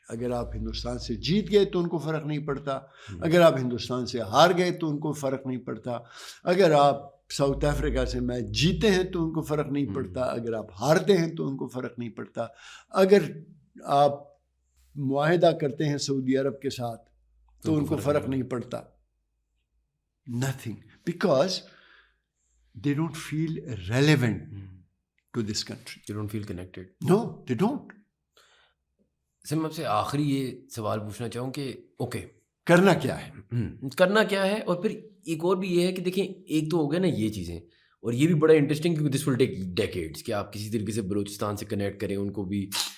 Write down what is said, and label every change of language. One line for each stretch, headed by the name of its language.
Urdu: اگر آپ ہندوستان سے جیت گئے تو ان کو فرق نہیں پڑتا, اگر آپ ہندوستان سے ہار گئے تو ان کو فرق نہیں پڑتا, اگر آپ ساؤتھ افریقہ سے میچ جیتے ہیں تو ان کو فرق نہیں پڑتا, اگر آپ ہارتے ہیں تو ان کو فرق نہیں پڑتا, اگر آپ معاہدہ کرتے ہیں سعودی عرب کے ساتھ تو ان کو فرق نہیں پڑتا.
English: Nothing, because they don't feel relevant to this country. They don't feel connected. No, they don't.
Urdu: سر میں آپ سے آخری یہ سوال پوچھنا چاہوں کہ اوکے کرنا کیا ہے, کرنا کیا ہے, اور پھر ایک اور بھی یہ ہے کہ دیکھیں ایک تو ہو گیا نا یہ چیزیں, اور یہ بھی بڑا انٹرسٹنگ کیونکہ
English: this will take decades
Urdu: کہ آپ کسی طریقے سے بلوچستان سے کنیکٹ کریں, ان کو بھی